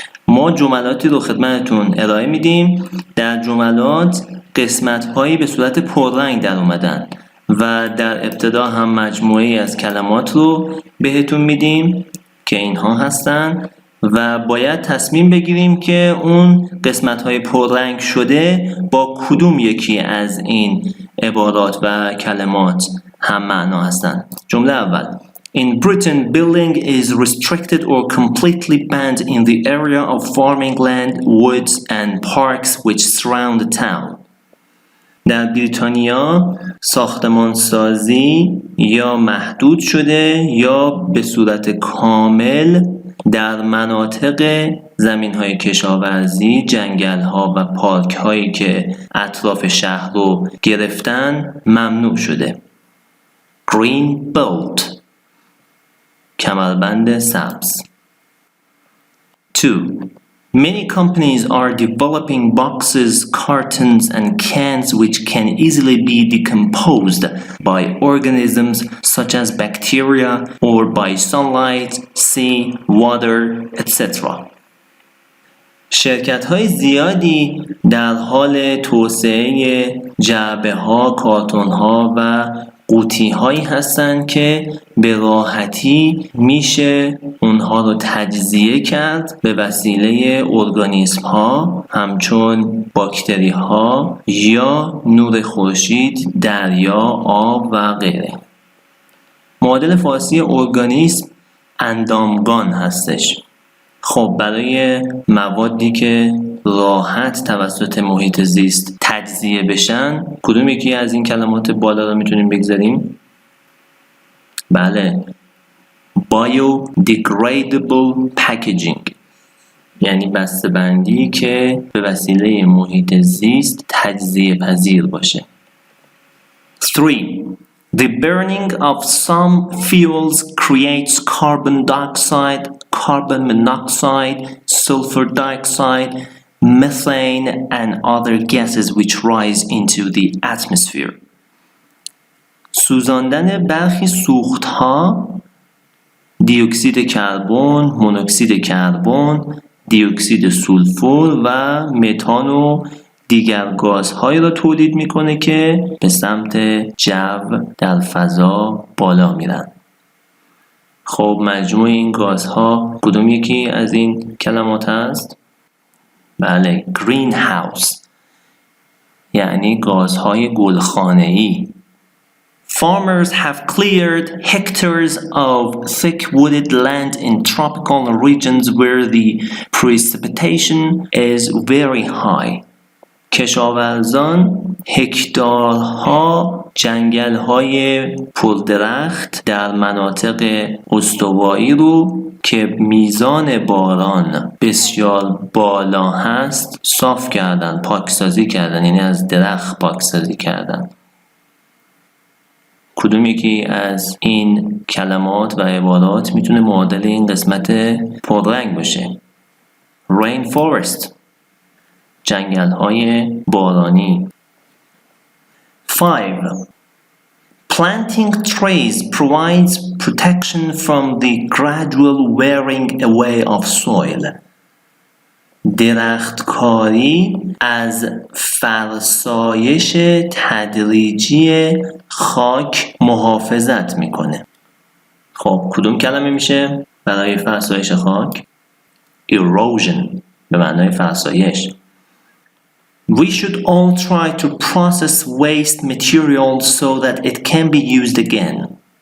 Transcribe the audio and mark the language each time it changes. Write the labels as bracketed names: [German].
[Persian] ما جملاتی رو خدمتتون ارائه میدیم. در جملات قسمت‌هایی به صورت پررنگ در اومدن و در ابتدا هم مجموعه‌ای از کلمات رو بهتون میدیم که اینها هستن و باید تصمیم بگیریم که اون قسمت‌های پررنگ شده با کدوم یکی از این عبارات و کلمات هم معنا هستن. جمله اول: [English] In Britain, building is restricted or completely banned in the area of farming land, woods and parks which surround the town. [Persian] در بریتانیا ساختمانسازی یا محدود شده یا به صورت کامل در مناطق زمین‌های کشاورزی، جنگل‌ها و پارک‌هایی که اطراف شهر رو گرفتن ممنوع شده. Green belt، کمربند سبز. 2. [English] Many companies are developing boxes, cartons and cans which can easily be decomposed by organisms such as bacteria or by sunlight, sea, water, etc. [Persian] شرکت‌های زیادی در حال توسعه جعبه‌ها، کارتون‌ها و قوطی‌هایی هستند که به راحتی میشه اونها رو تجزیه کرد به وسیله ارگانیسم‌ها همچون باکتری‌ها یا نور خورشید، دریا، آب و غیره. معادل فارسی ارگانیسم اندامگان هستش. خب برای موادی که راحت توسط محیط زیست تجزیه بشن کدوم یکی از این کلمات بالا رو میتونیم بگذاریم؟ بله، biodegradable packaging، یعنی بسته‌بندی که به وسیله محیط زیست تجزیه پذیر باشه. 3. [English] The burning of some fuels creates carbon dioxide, carbon monoxide, sulfur dioxide, methane and other gases which rise into the atmosphere. [Persian] سوزاندن برخی سوختها دیوکسید کربن، مونوکسید کربن، دیوکسید سولفور و متان و دیگر گازهایی را تولید میکنه که به سمت جو در فضا بالا میرن. خب مجموع این گازها کدوم یکی از این کلمات هست؟ بله، گرین هاوس، یعنی گازهای گلخانه‌ای. [English] Farmers have cleared hectares of thick wooded land in tropical regions where the precipitation is very high. [Persian] کشاورزان هکتارها جنگل‌های پردرخت در مناطق استوایی رو که میزان باران بسیار بالا هست صاف کردن، پاکسازی کردن، یعنی از درخت پاکسازی کردن. کدوم یکی از این کلمات و عبارات میتونه معادل این قسمت پررنگ باشه؟ Rainforest، جنگل‌های بارانی. 5. [English] Planting trees provides protection from the gradual wearing away of soil. [Persian] درختکاری از فرسایش تدریجی خاک محافظت میکنه. خب کدوم کلمه میشه برای فرسایش خاک؟ Erosion، به معنای فرسایش. [English] We should all try to process waste material so that it can be used again.